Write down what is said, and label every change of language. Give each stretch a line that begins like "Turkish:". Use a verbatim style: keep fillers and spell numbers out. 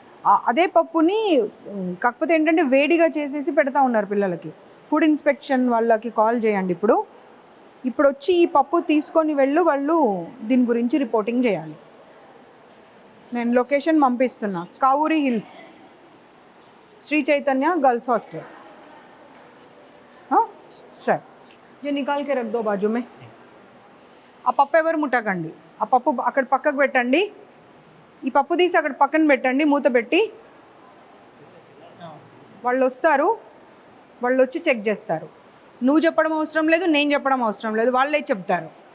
Telugu: ఆ- అదే పప్పుని ఉమ్, కాకపోతే ఏంటంటే వేడిగా చేసేసి పెడతా ఉన్నారు పిల్లలకి. ఫుడ్ ఇన్స్పెక్షన్ వాళ్ళకి కాల్ చేయండి ఇప్పుడు, ఇప్పుడు వచ్చి ఈ పప్పు తీసుకొని వెళ్ళు, వాళ్ళు దీని గురించి రిపోర్టింగ్ చేయాలి. నేను లొకేషన్ పంపిస్తున్నా, Kavuri Hills Sri Chaitanya girls hostel.
Hindi: हाँ सर, ये निकाल के रख दो बाजू में.
Telugu: ఆ పప్పు ఎవరు ముట్టకండి, ఆ పప్పు అక్కడ పక్కకు పెట్టండి. ఈ పప్పు తీసి అక్కడ పక్కన పెట్టండి, మూత పెట్టి. వాళ్ళు వస్తారు, వాళ్ళు వచ్చి చెక్ చేస్తారు. నువ్వు చెప్పడం అవసరం లేదు, నేను చెప్పడం అవసరం లేదు, వాళ్ళే చెప్తారు.